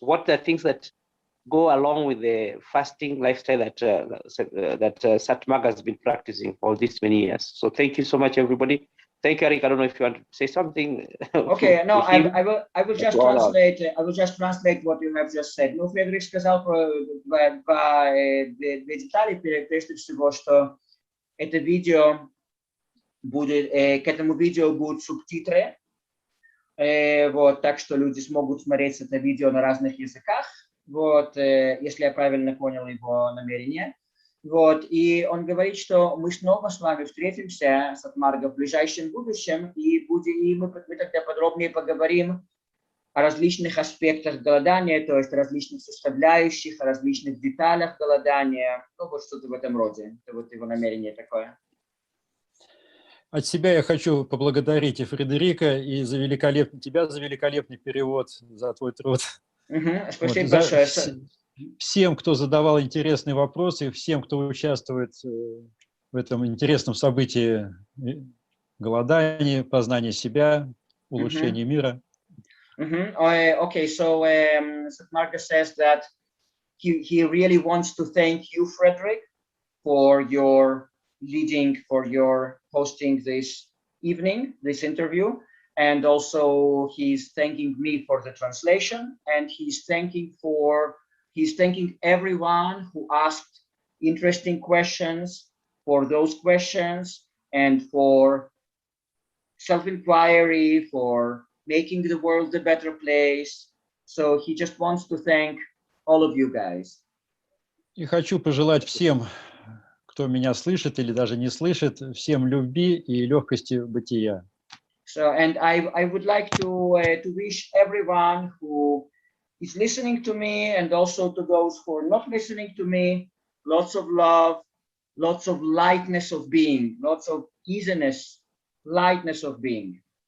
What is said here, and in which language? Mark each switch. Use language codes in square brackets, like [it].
[en] What are things that go along with the fasting lifestyle that Sat Marga has been practicing for this many years. So thank you so much, everybody. Thank you, Eric. I don't know if you want to say something. Okay, no, I will just translate. I will just translate what you have just said. [ru] Ну, Фредерик сказал про две детали. Прежде всего, что это видео будет, к этому видео будут субтитры, вот, так что люди смогут смотреть это видео на разных языках. Вот, если я правильно понял его намерение. Вот, и он говорит, что мы снова с вами встретимся, Сат Марга, в ближайшем будущем, и мы тогда подробнее поговорим о различных аспектах голодания, то есть различных составляющих, о различных деталях голодания, ну вот что-то в этом роде. Это вот его намерение такое. От себя я хочу поблагодарить и Фредерика, и за великолепный перевод, за твой труд. Спасибо большое. Всем, кто задавал интересные вопросы, всем, кто участвует в этом интересном событии голодания, познания себя, улучшения мира. [en] Okay, so Sat Marga says that he really wants to thank you, Frederick, for your leading, for your hosting this evening, this interview. And also he's thanking me for the translation, and he's thanking everyone who asked interesting questions, for those questions, and for self-inquiry, for making the world a better place. So he just wants to thank all of you guys. [ru] И хочу пожелать всем, кто меня слышит или даже не слышит, всем любви и легкости бытия. [en] So, and I would like to wish everyone who is listening to me and also to those who are not listening to me, lots of love, lots of lightness of being, lots of easiness, lightness of being.